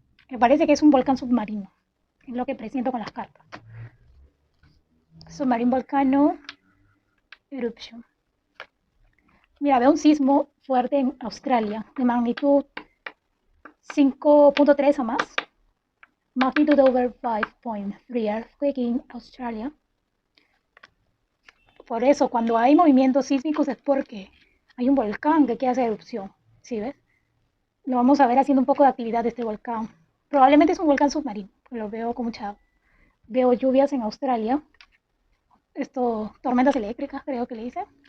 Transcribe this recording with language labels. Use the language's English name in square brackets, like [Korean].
[Spanish] Me parece que es un volcán submarino, es lo que presiento con las cartas. [English] Submarine Volcano Eruption. [Spanish] Mira, veo un sismo fuerte en Australia, de magnitud 5.3 o más. [English] Magnitude over 5.3 earthquake in Australia. [Spanish] Por eso, cuando hay movimientos sísmicos es porque hay un volcán que quiere hacer erupción. ¿Sí ves? Lo vamos a ver haciendo un poco de actividad de este volcán. Probablemente es un volcán submarino. Lo veo con mucha... Veo lluvias en Australia. Esto, tormentas eléctricas, creo que le dicen.